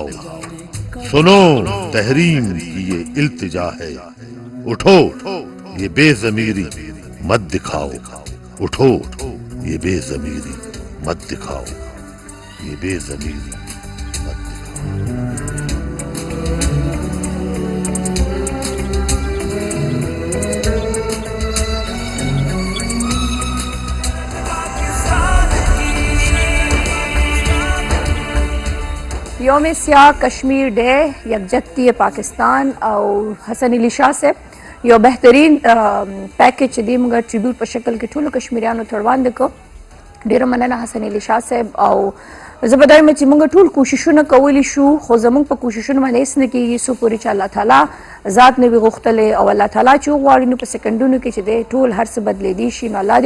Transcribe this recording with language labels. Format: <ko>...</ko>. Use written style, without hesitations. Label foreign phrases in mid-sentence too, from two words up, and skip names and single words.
<hi>सुनो तहरीम की ये इल्तिजा है उठो ये बेजमीरी मत दिखाओ उठो ये बेजमीरी मत दिखाओ ये बेजमीरी मत दिखाओ</hi> <ps>یوم سیاه کشمیر ډے یکجهتي پاکستان او حسن علي شاه صاحب یو بهترین پیکج چې دی موږ ټریبیوټ په شکل کې ټولو کشمیریانو ته وړاندې کړو ډېره مننه حسن علي شاه صاحب او زه به دا وایم چې موږ ټول کوششونه کولی شو خو زموږ په کوششونو باندې هېڅ نه کېږي څو پورې چې الله تعالی ذات نه وي غوښتلی او الله تعالی چې وغواړي نو په سکنډونو کې چې دی ټول هر څه بدلېدی شي نو الله</ps>